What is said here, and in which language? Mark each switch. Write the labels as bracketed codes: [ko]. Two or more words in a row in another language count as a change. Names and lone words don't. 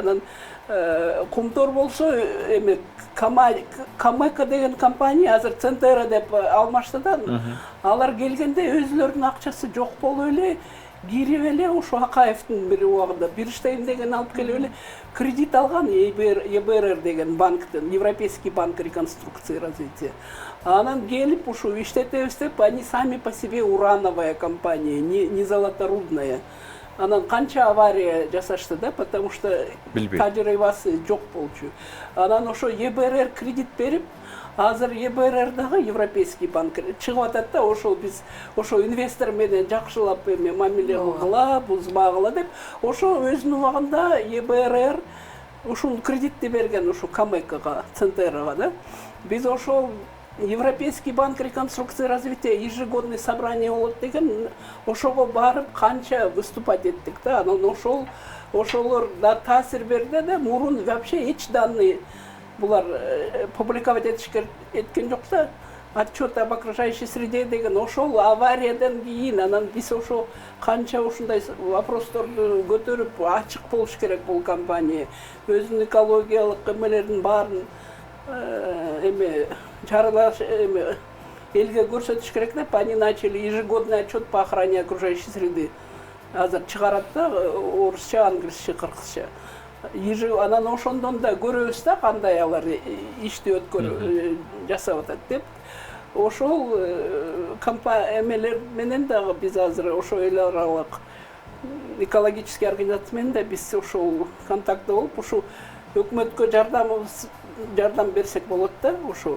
[ky] Анан Кумтор болсо Камека деген компания азыр Центера деп алмашты да. Алар келгенде өзүлөрүнүн акчасы жок болуп эле кирип эле ушу Акаевдин бир убагында Бирштейн деген алып келип эле кредит алган ЕБРР деген банктен, Европейский банк реконструкции и развития. Анан келип ушу иштетебиз деп, [ru] они сами по себе урановая компания, не золоторудная. [ky] Анан канча авария жасашты да, [ru] потому что [ky] тажрыйбасы жок болчу. Анан ошо ЕБРР кредит берип, азыр ЕБРР дагы Европейский банк чыгып атат да, ошол биз ошо инвестор менен жакшылап эме мамиле кылгыла, бузбагыла деп, ошо өзүнүн убагында ЕБРР ушул кредитти берген ушу Камекага, Центерага да. Биз ошол Европейский банк реконструкции и развития [ru] ежегодный собрание [ky] болот деген, ошого барып канча выступать эттик да. Анан ошолор да таасир берди да, мурун вообще эч данные булар публиковать эткен жок да. [ru] Отчет об окружающей среде [ky] деген ошол авариядан кийин анан биз ошо канча ушундай вопросторду көтөрүп ачык болуш керек бул компания. Өзүнүн экологиялык эмелерин баарын эме чаралаш элге көрсөтүш керек деп, [ru] они начали ежегодный отчет по охране окружающей среды. [ky] Азыр чыгарат да, орусча, англисче, кыргызча. Анан ошондон да көрөбүз да кандай алар ишти жасап атат деп. Ошол эмелер менен дагы биз азыр ошо эл аралык [ru] экологический организация [ky] менен да биз ошол контактта болуп, ушу өкмөткө жардам берсек болот да, ушу.